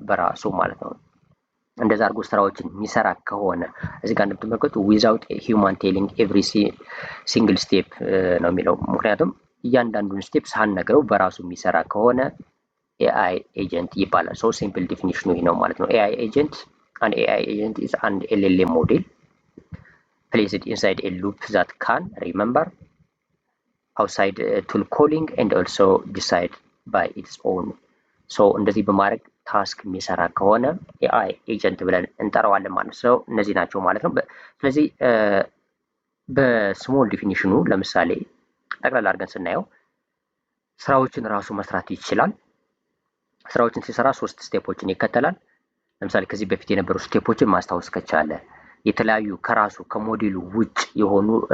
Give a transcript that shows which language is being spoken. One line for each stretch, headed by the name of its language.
Amharic: በራሱ ማለት ነው። እንደዛ አድርጎ ስራዎችን የሚሰራ ከሆነ እዚህ ጋር እንደምትመለከቱ
English: ዊዛውት ሂውማን ቴሊንግ ኤቭሪ ሲንግል ስቴፕ
Amharic: ነው የሚለው። ምክንያቱም እያንዳንዱን ስቴፕ ሳንነግረው በራሱ የሚሰራ ከሆነ ኤአይ ኤጀንት ይባላል። ሶ ሲምፕል ዲፊኒሽኑ ይህ ነው ማለት ነው። ኤአይ ኤጀንት
English: An AI agent is an LLM model placed inside a loop that can remember outside tool calling and also decide by its own.
Amharic: ሶ እንደዚህ በማድረግ ታስክ የሚሰራ ከሆነ ኤአይ ኤጀንት ብለን እንጠራዋለን ማለት ነው። እነዚህ ናቸው ማለት ነው። ስለዚህ በስሞል ዲፊኒሽኑ ለምሳሌ ጠቅላላ አድርገን ስናየው ስራዎችን ራሱ መስራት ይችላል። ስራዎችን ሲሰራ 3 ስቴፖችን ይከተላል። ለምሳሌ ከዚህ በፊት የነበሩ ስቴፖችን ማስታወስ ከቻለ የተለያዩ ከራሱ ከሞዴሉ ውጭ የሆኑ